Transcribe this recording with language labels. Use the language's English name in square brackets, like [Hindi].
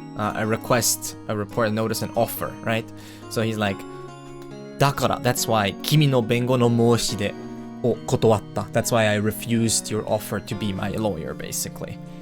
[English] A request, a report, a notice, an offer, right? So he's like, [Japanese] だから, [English] that's why, [Japanese] 君の弁護の申し出を断った. [English] That's why I refused your offer to be my lawyer, basically.